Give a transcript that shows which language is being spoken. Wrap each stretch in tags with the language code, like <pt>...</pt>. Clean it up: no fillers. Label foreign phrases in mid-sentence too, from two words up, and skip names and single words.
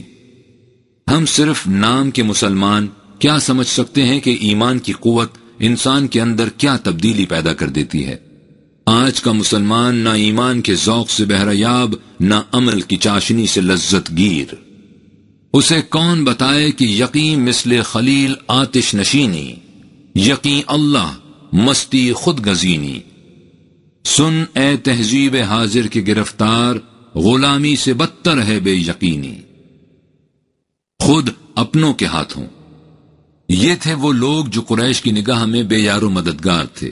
<ur>ہم صرف نام کے مسلمان کیا سمجھ سکتے ہیں کہ ایمان کی قوت انسان کے اندر کیا تبدیلی پیدا کر دیتی ہے۔ آج کا مسلمان نہ ایمان کے ذوق سے بہرایاب، نہ عمل کی چاشنی سے لذت گیر۔ اسے کون بتائے کہ یقین مثل خلیل آتش نشینی، یقین اللہ مستی خود گزینی۔ سن اے تہذیب حاضر کے گرفتار، غلامی سے بدتر ہے بے یقینی۔ خود اپنوں کے ہاتھوں۔ یہ تھے وہ لوگ جو قریش کی نگاہ میں بے یار و مددگار تھے۔</ur>